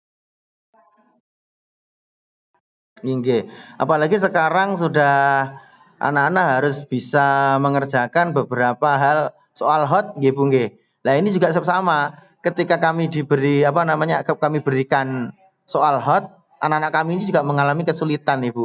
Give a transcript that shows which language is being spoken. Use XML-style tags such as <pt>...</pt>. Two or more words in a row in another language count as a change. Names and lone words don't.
<id>Inggih. Apalagi sekarang sudah anak-anak harus bisa mengerjakan beberapa hal soal hot nggih Bu nggih. Lah ini juga sama, ketika kami diberi kami berikan soal hot, anak-anak kami ini juga mengalami kesulitan Ibu.</id>